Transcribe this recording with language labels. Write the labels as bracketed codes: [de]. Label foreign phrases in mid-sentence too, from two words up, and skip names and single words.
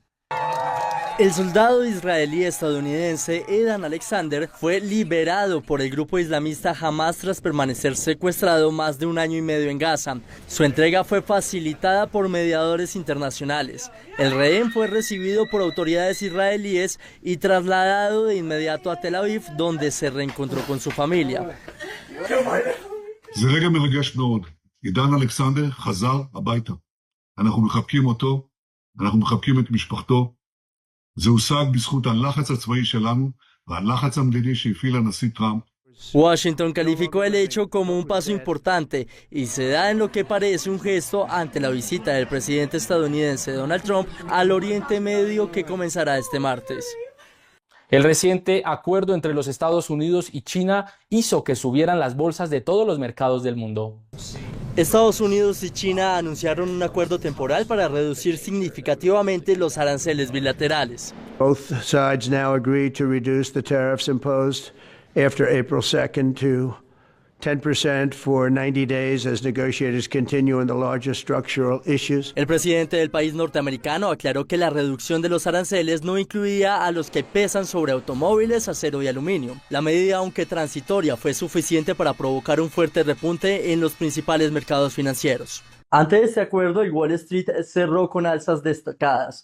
[es] El soldado israelí estadounidense Edan Alexander fue liberado por el grupo islamista Hamas tras permanecer secuestrado más de 1 año y medio en Gaza. Su entrega fue facilitada por mediadores internacionales. El rehén fue recibido por autoridades israelíes y trasladado de inmediato a Tel Aviv, donde se reencontró con su familia. [he] זה רגע מרגש מאוד. עידן אלכסנדר חזר הביתה. אנחנו מחבקים אותו, אנחנו מחבקים את משפחתו. זה הושג בזכות הלחץ הצבאי שלנו והלחץ המדיני שהפעיל הנשיא טראמפ. [es] Washington calificó el hecho como un paso importante y se da en lo que parece un gesto ante la visita del presidente estadounidense Donald Trump al Oriente Medio, que comenzará este martes. El reciente acuerdo entre los Estados Unidos y China hizo que subieran las bolsas de todos los mercados del mundo. Estados Unidos y China anunciaron un acuerdo temporal para reducir significativamente los aranceles bilaterales. [en] Both sides now agreed to reduce the tariffs imposed after April 2nd to 10% for 90 days as negotiators continue on the larger structural issues. [es] El presidente del país norteamericano aclaró que la reducción de los aranceles no incluía a los que pesan sobre automóviles, acero y aluminio. La medida, aunque transitoria, fue suficiente para provocar un fuerte repunte en los principales mercados financieros. Ante este acuerdo, el Wall Street cerró con alzas destacadas.